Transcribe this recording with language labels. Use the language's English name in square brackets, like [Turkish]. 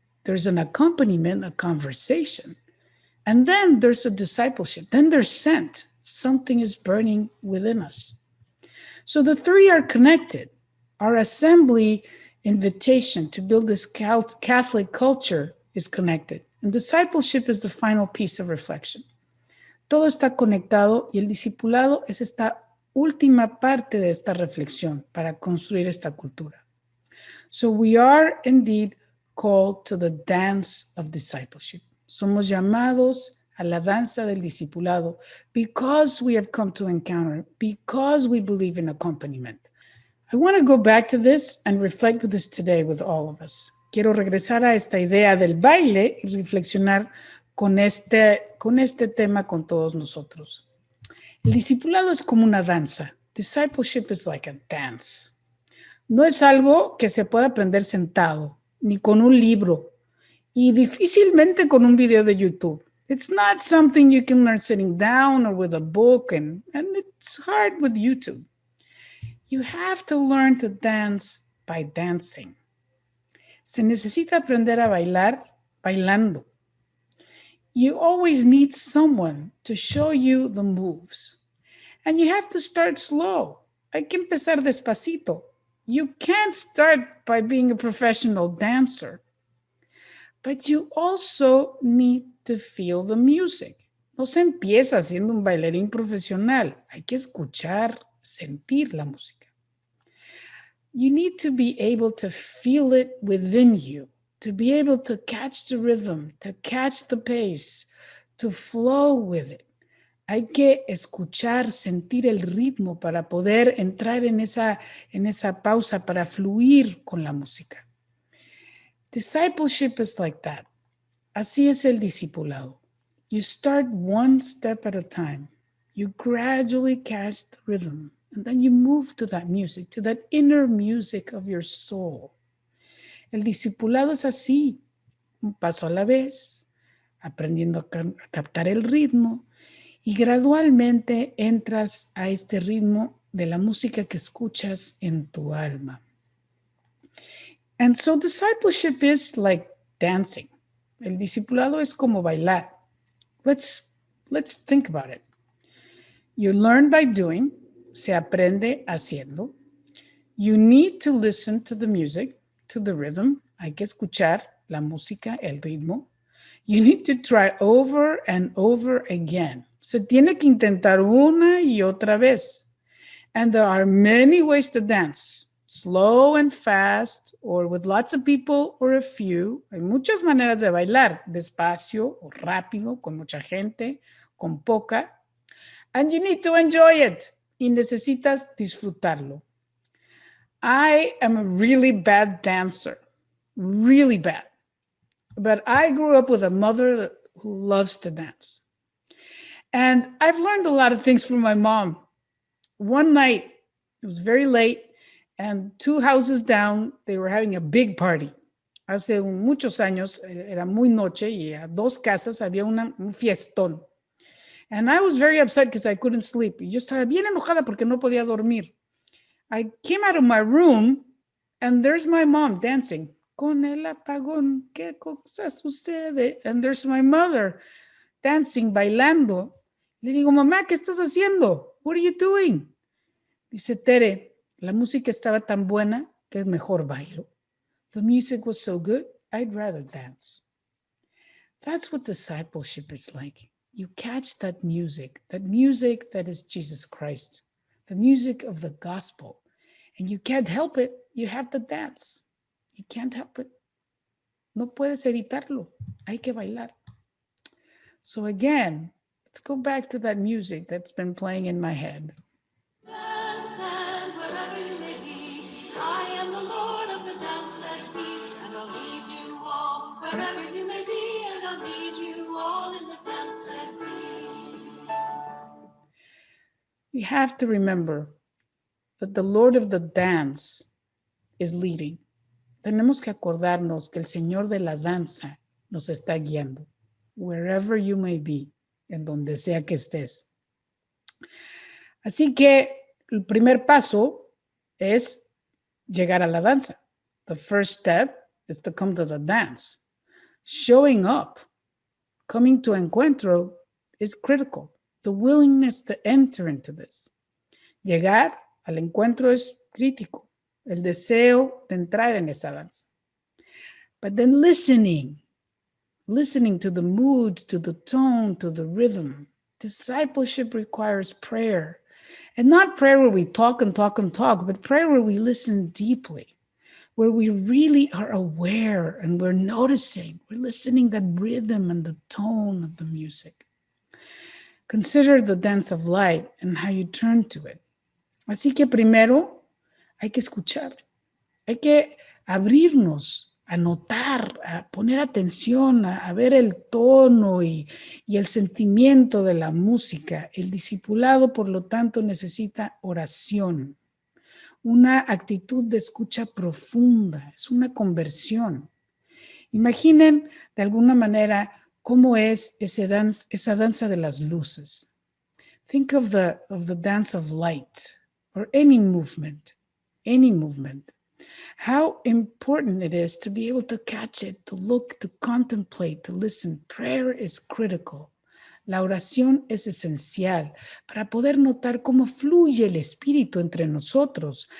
[English] There's an accompaniment, a conversation. And then there's a discipleship. Then they're sent. Something is burning within us. So the three are connected. Our assembly invitation to build this Catholic culture is connected. And discipleship is the final piece of reflection. [Spanish] Todo está conectado y el discipulado es esta última parte de esta reflexión para construir esta cultura. [English] So we are indeed called to the dance of discipleship. [Spanish] Somos llamados a la danza del discipulado [English] because we have come to encounter, because we believe in accompaniment. I want to go back to this and reflect with this today with all of us. [Spanish] Quiero regresar a esta idea del baile y reflexionar con este tema con todos nosotros. El discipulado es como una danza. [English] Discipleship is like a dance. [Spanish] No es algo que se pueda aprender sentado, ni con un libro, y difícilmente con un video de YouTube. [English] It's not something you can learn sitting down or with a book, and it's hard with YouTube. You have to learn to dance by dancing. [Spanish] Se necesita aprender a bailar bailando. [English] You always need someone to show you the moves. And you have to start slow. [Spanish] Hay que empezar despacito. [English] You can't start by being a professional dancer. But you also need to feel the music. [Spanish] No se empieza siendo un bailarín profesional. Hay que escuchar, sentir la música. [English] You need to be able to feel it within you, to be able to catch the rhythm, to catch the pace, to flow with it. [Spanish] Hay que escuchar, sentir el ritmo para poder entrar en esa pausa, para fluir con la música. [English] Discipleship is like that. [Spanish] Así es el discipulado. [English] You start one step at a time. You gradually catch the rhythm. And then you move to that music, to that inner music of your soul. [Spanish] El discipulado es así, un paso a la vez, aprendiendo a captar el ritmo y gradualmente entras a este ritmo de la música que escuchas en tu alma. [English] And so discipleship is like dancing. [Spanish] El discipulado es como bailar. [English] Let's think about it. You learn by doing. [Spanish] Se aprende haciendo. [English] You need to listen to the music, to the rhythm. [Spanish] Hay que escuchar la música, el ritmo. [English] You need to try over and over again. [Spanish] Se tiene que intentar una y otra vez. [English] And there are many ways to dance. Slow and fast, or with lots of people or a few. [Spanish] Hay muchas maneras de bailar. Despacio o rápido, con mucha gente, con poca. [English] And you need to enjoy it. [Spanish] Y necesitas disfrutarlo. [English] I am a really bad dancer, really bad. But I grew up with a mother who loves to dance. And I've learned a lot of things from my mom. One night, it was very late, and 2 houses down, they were having a big party. [Spanish] Hace muchos años, era muy noche, y a 2 casas había un fiestón. [English] And I was very upset because I couldn't sleep. [Spanish] Y yo estaba bien enojada porque no podía dormir. [English] I came out of my room and there's my mom dancing. [Spanish] Con el apagón, ¿qué cosa sucede? [English] And there's my mother dancing, bailando. [Spanish] Le digo, mamá, ¿qué estás haciendo? [English] What are you doing? [Spanish] Dice, [English] Tere, [Spanish] La música estaba tan buena que es mejor bailo. [English] The music was so good, I'd rather dance. That's what discipleship is like. You catch that music that is Jesus Christ, the music of the gospel, and you can't help it. You have to dance. You can't help it. [Spanish] No puedes evitarlo. Hay que bailar. [English] So again, let's go back to that music that's been playing in my head. Dance and wherever you may be, I am the Lord of the dance set feet, and I'll lead you all wherever you may be, and I'll lead you all in the dance set feet. We have to remember that the Lord of the dance is leading. [Spanish] Tenemos que acordarnos que el Señor de la danza nos está guiando, [English] wherever you may be, [Spanish] en donde sea que estés. Así que el primer paso es llegar a la danza. [English] The first step is to come to the dance. Showing up, coming to encuentro is critical. The willingness to enter into this. [Spanish] Llegar al encuentro es crítico. El deseo de entrar en esa danza. [English] But then listening to the mood, to the tone, to the rhythm. Discipleship requires prayer. And not prayer where we talk and talk and talk, but prayer where we listen deeply, where we really are aware and we're noticing, we're listening that rhythm and the tone of the music. Consider the dance of light and how you turn to it. [Spanish] Así que primero hay que escuchar, hay que abrirnos a notar, a poner atención, a ver el tono y el sentimiento de la música. El discipulado, por lo tanto, necesita oración, una actitud de escucha profunda, es una conversión. Imaginen de alguna manera cómo es esa danza de las luces. [English] Think of the dance of light or any movement. How important it is to be able to catch it, to look, to contemplate, to listen. Prayer is critical. [Spanish] La oración es esencial para poder notar cómo fluye el Espíritu entre nosotros.